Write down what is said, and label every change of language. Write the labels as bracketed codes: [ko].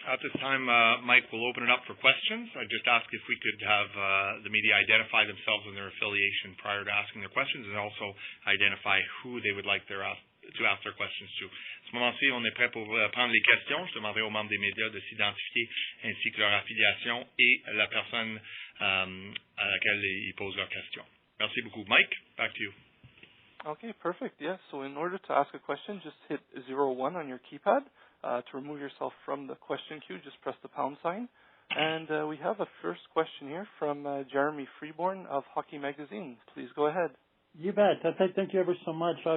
[en] At this time, Mike will open it up for questions. I just ask if we could have the media identify themselves and their affiliation prior to asking their questions, and also identify who they would like to ask their questions to. [fr] À ce moment-ci, on est prêt pour prendre les questions. Je demanderai aux membres des médias de s'identifier ainsi que leur affiliation et la personne à laquelle ils posent leurs questions. Merci beaucoup. [en] Mike, back to you. Okay, perfect. Yes, so in order to ask a question, just hit 01 on your keypad. To remove yourself from the question queue, just press the pound sign. And we have a first question here from Jeremy Freeborn of Hockey Magazine. Please go ahead. You bet. Thank you ever so much.